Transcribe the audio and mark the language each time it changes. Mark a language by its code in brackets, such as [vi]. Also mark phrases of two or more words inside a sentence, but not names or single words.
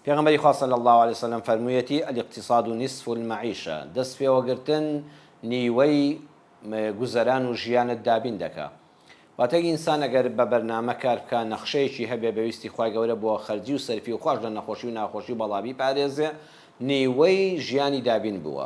[ckb] پێغەمبەری خوا [ar] صلی الله عليه وسلم [ckb] فەرموویەتی [ar] الاقتصاد نصف المعیشە، [ckb] دەست پێوەگرتن نیوەی گوزەران و ژیانت دابین دەکات. واتە ئینسان ئەگەر بە بەرنامە کار بکە، نەخشەیەکی هەبێ بەویستی خوای گەورە بۆ خەرجی و سەرفی و خوش لە نەخۆشی و ناخۆشی بەڵاوی پارێزێ، نیوەی ژیانی دابین بووە.